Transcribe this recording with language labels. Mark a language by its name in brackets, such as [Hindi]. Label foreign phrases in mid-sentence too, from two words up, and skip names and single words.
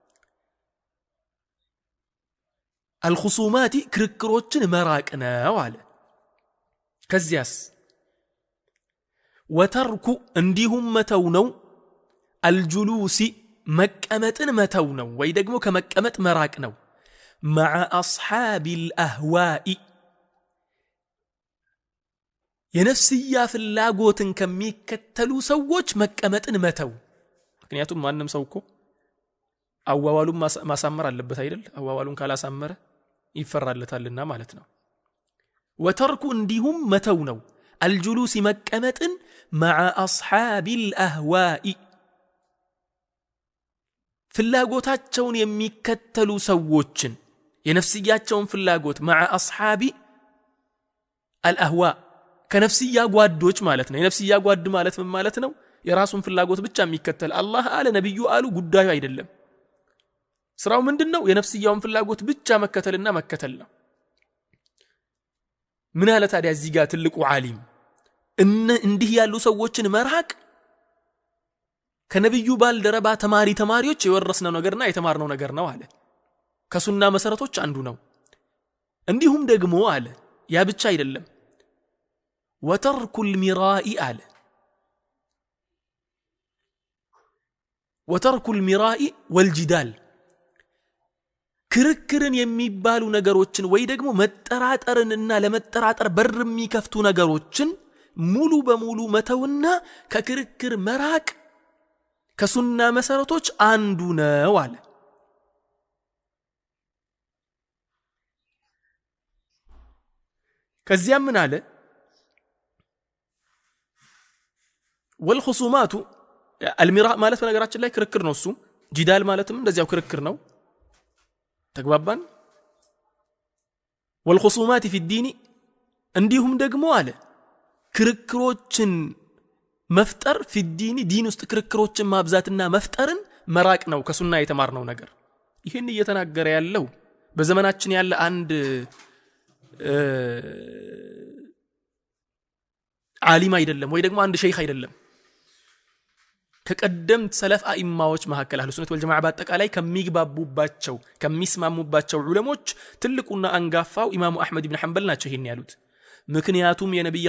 [Amharic] አልኹሱማቲ ክርክሮችን መራቅ ነው አለ። ከዚያስ ወተርኩ እንዲሁም መተው ነው አልጁሉሲ መቀመጥን መተው ነው ወይ ደግሞ ከመቀመጥ መራቅ ነው። [Arabic] مع أصحاب الأهواء [Amharic] የነፍስያ ፍላጎትን ከሚከተሉ ሰዎች መቀመጥን መተው። ምክንያቱም ማንንም ሰው እኮ አዋዋሉን ማሳመር አለበት አይደል? አዋዋሉን ካላሳመረ ይፈራለታልና ማለት ነው። ወተርኩ እንዲሁም መተው ነው [Arabic] الجلوس مكمة مع أصحاب الأهواء [Amharic] ፍላጎታቸውን የሚከተሉ ሰዎችን የነፍስያቸውን ፍላጎት [Arabic] مع أصحاب الأهواء [Amharic] ከነፍስያ ጓዶች ማለት ነው የነፍስያ ጓድ ማለት ምን ማለት ነው የራሱን ፍላጎት ብቻ የሚከተል አላህ አለ ነብዩ አሉ ጉዳዩ አይደለም ስራው ምንድነው የነፍስያውን ፍላጎት ብቻ መከተልና መከተል ነው ምን አለ ታዲያ እዚህ ጋር ትልቁ ዓሊም እንዲህ ያሉ ሰዎችን መራቅ ከነብዩ ባልደረባ ተማሪዎች የወረስነው ነገርና የተማርነው ነገር ነው አለ ከሱና መሰረቶች አንዱ ነው እንዲሁም ደግሞ አለ ያ ብቻ አይደለም [Arabic] وترك المراء على وترك المراء والجدال [Amharic] ክርክርን የሚባሉ ነገሮችን ወይ ደግሞ መጠራጠርንና ለመጠራጠር በር የሚከፍቱ ነገሮችን ሙሉ በሙሉ መተውና ከክርክር መራቅ ከሱና መሰረቶች አንዱ ነው አለ ከዚያም ምን አለ [Arabic] والخصومات المراء [Amharic] ማለት በነገራችን ላይ ክርክር ነው እሱ ጂዳል ማለትም እንደዚያው ክርክር ነው ተግባባን [Arabic] والخصومات في الدين [Amharic] እንዲሁም ደግሞ አለ ክርክሮችን መፍጠር [Arabic] في الدين [Amharic] ዲን ውስጥ ክርክሮችን ማብዛትና መፍጠርን መራቅ ነው ከሱና የተማርነው ነገር ይሄን እየተናገረ ያለው በዘመናችን ያለ አንድ ዓሊም አይደለም ወይ ደግሞ አንድ ሸይኽ አይደለም ከቀደምት ሰለፍ አኢማዎች መሐከል [Arabic] أهل السنة والجماعة [Amharic] በአጠቃላይ ከሚግባቡባቸው ከሚስማሙባቸው ዑለሞች ትልቁና አንጋፋው ኢማሙ አህመድ ኢብኑ ሐንበል ናቸው ይሄን ያሉት ምክንያቱም የነብዩ